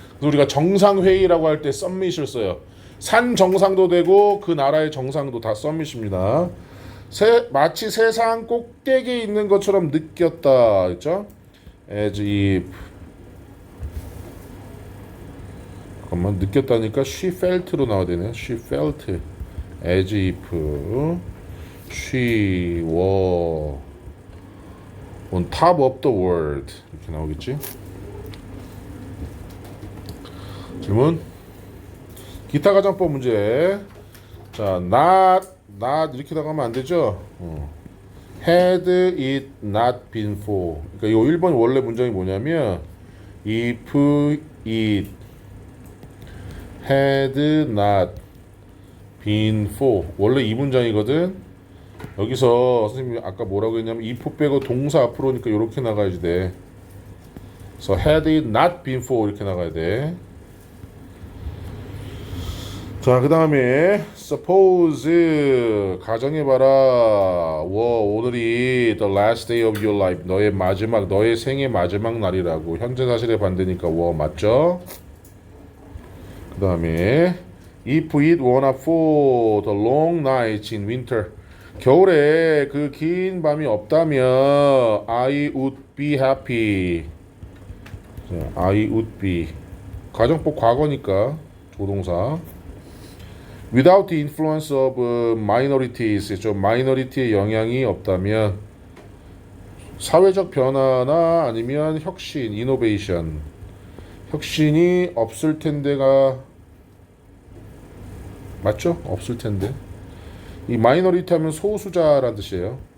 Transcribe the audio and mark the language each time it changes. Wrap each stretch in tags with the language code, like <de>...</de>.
<ko>그래서 우리가 정상회의라고 할 때 썸밋을 써요. 산 정상도 되고 그 나라의 정상도 다 썸밋입니다. 마치 세상 꼭대기에 있는 것처럼 느꼈다. 그렇죠?</ko> <en>as if.</en> <ko>잠깐만, 느꼈다니까</ko> <en>she felt</en> <ko>로 나와야 되네.</ko> <en>she felt as if she were on top of the world.</en> <ko>이렇게 나오겠지? 질문. 기타 가정법 문제.</ko> <en>자, not</en> <ko>이렇게 나가면 안 되죠.</ko> <en>had it not been for.</en> <ko>그러니까 이 1번 원래 문장이 뭐냐면</ko> <en>if it had not been for.</en> <ko>원래 이 문장이거든. 여기서 선생님이 아까 뭐라고 했냐면 if 빼고 동사 앞으로니까 이렇게 나가야지 돼. 그래서</ko> <en>had it not been for</en> <ko>이렇게 나가야 돼. 자, 그 다음에 suppose 가정해봐라. 오늘이</ko> <en>the last day of your life.</en> <ko>너의 생의 마지막 날이라고. 현재 사실의 반대니까 맞죠? 그 다음에</ko> <en>if it were not for the long nights in winter.</en> <ko>겨울에 그 긴 밤이 없다면</ko> <en>I would be happy. 자, I would be.</en> <ko>가정법 과거니까 조동사.</ko> <en>Without the influence of minorities,</en> <ko>마이너리티의 영향이 없다면 사회적 변화나 아니면 혁신, 이노베이션, 혁신이 없을 텐데가 맞죠? 없을 텐데. 이 마이너리티 하면 소수자라는 뜻이에요.</ko>